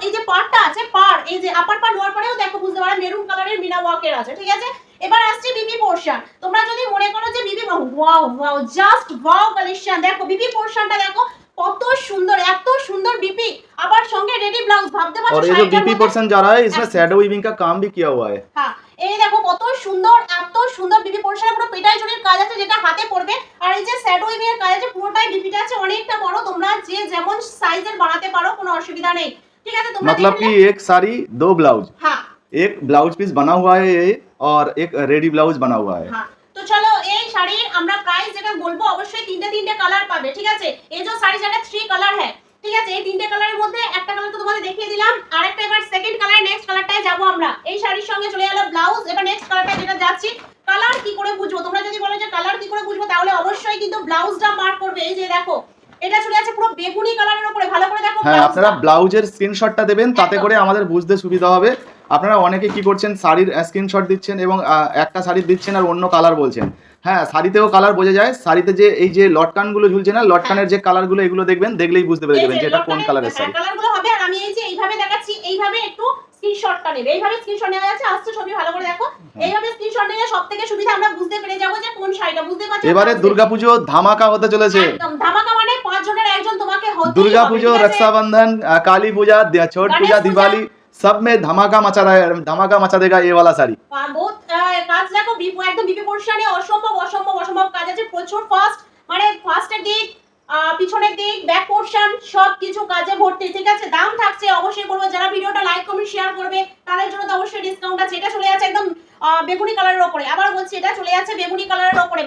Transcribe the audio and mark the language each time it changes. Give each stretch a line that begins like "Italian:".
Bangla: এই যে পাড়টা আছে, পাড় এই যে আপার পাড় লোয়ার পাড়েও দেখো বুঝতে পারো মেরুন কালারের মিনা ওয়ার্কের আছে। ঠিক আছে, এবার আসছে বিপি পোরশন। তোমরা যদি মনে করো যে BP, wow just wow collection. দেখো বিপি পোরশনটা দেখো কত সুন্দর, এত সুন্দর বিপি, আবার সঙ্গে রেডি ব্লাউজ। ভাবতে পারছো,
Hindi: और ये जो बीपी पोर्शन जा रहा है इसमें शैडो वीविंग का काम भी किया हुआ है।
Bangla: হ্যাঁ এই দেখো কত সুন্দর, এত সুন্দর বিপি পোরশন, পুরো পেটাই জড়ির কাজ আছে যেটা হাতে পড়বে। আর এই যে শ্যাডো উইভিং এর কাজ আছে, পুরোটাই বিপিটা আছে, অনেকটা বড়, তোমরা যে যেমন সাইজের বানাতে পারো, কোনো অসুবিধা নেই। ঠিক আছে, তোমরা
Hindi: मतलब कि एक साड़ी दो ब्लाउज,
Bangla: হ্যাঁ
Hindi: एक ब्लाउज पीस बना हुआ है ये और एक रेडी ब्लाउज बना हुआ है।
Bangla: হ্যাঁ তো চলো এই শাড়ির আমরা প্রাইস যেটা বলবো, অবশ্যই তিনটে কালার পাবে। ঠিক আছে, এই যে শাড়ি যেটা 3 কালার है। ঠিক আছে, এই তিনটে কালারের মধ্যে একটা কালার তো তোমাদের দেখিয়ে দিলাম, আরেকটা এবার সেকেন্ড কালার, নেক্সট কালারটায় যাব আমরা। এই শাড়ির সঙ্গে চলে গেল ব্লাউজ, এবার নেক্সট কালারটা যেটা যাচ্ছি। কালার কি করে বুঝবো? তোমরা যদি বলো যে কালার কি করে বুঝবো, তাহলে অবশ্যই কিন্তু ব্লাউজটা মার্ক করবে। এই যে দেখো এটা চলে যাচ্ছে পুরো বেগুনি কালারের উপরে, ভালো করে দেখো। হ্যাঁ, আপনারা ব্লাউজের স্ক্রিনশটটা দেবেন, তাতে করে আমাদের বুঝতে সুবিধা হবে। আপনারা অনেকে কি করছেন, শাড়ির স্ক্রিনশট দিচ্ছেন এবং একটা শাড়ি দিচ্ছেন আর অন্য কালার বলছেন। হ্যাঁ, শাড়িতেও কালার বোঝা যায়। শাড়িতে যে এই যে লটকানগুলো ঝুলছে না, লটকানের যে কালারগুলো, এগুলো দেখবেন, দেখলেই বুঝতে পেরে যাবেন যে এটা কোন কালারের শাড়ি। কালারগুলো হবে। আর আমি এই যে এইভাবে দেখাচ্ছি, এইভাবে একটু স্ক্রিনশটটা নেবে, এইভাবে স্ক্রিনশট নেওয়া যাচ্ছে। আসছে ছবি ভালো করে দেখো, এইভাবে স্ক্রিনশট নিলে সবথেকে সুবিধা, আমরা বুঝতে পেরে যাব যে কোন শাড়িটা। বুঝতে পারছো? এবারে দুর্গাপূজো ধামাকা হতে চলেছে, একদম ধামাকা, মানে 5 জনের একজন তোমাকে হতেই হবে।
Hindi: दुर्गा रक्षाबंधन, काली पूजा, छठ पूजा, दिवाली, सब में धमाका मचा देगा ये वाला साड़ी।
Bangla: বহুত কাজ দেখো, একদম বিপি পোরশনে অসম্ভব কাজ আছে, প্রচুর ফাস্ট, মানে ফার্স্টের দিক, পিছনের দিক, ব্যাক পোরশন সব কিছু কাজে ভর্তি। ঠিক আছে, দাম থাকছে, অবশ্যই বলবো যারা ভিডিওটা লাইক কমেন্ট শেয়ার করবে তাদের জন্য তো অবশ্যই ডিসকাউন্ট আছে। এটা চলে যাচ্ছে একদম বেগুনি কালারের উপরে, আবার বলছি এটা চলে যাচ্ছে বেগুনি কালারের উপরে।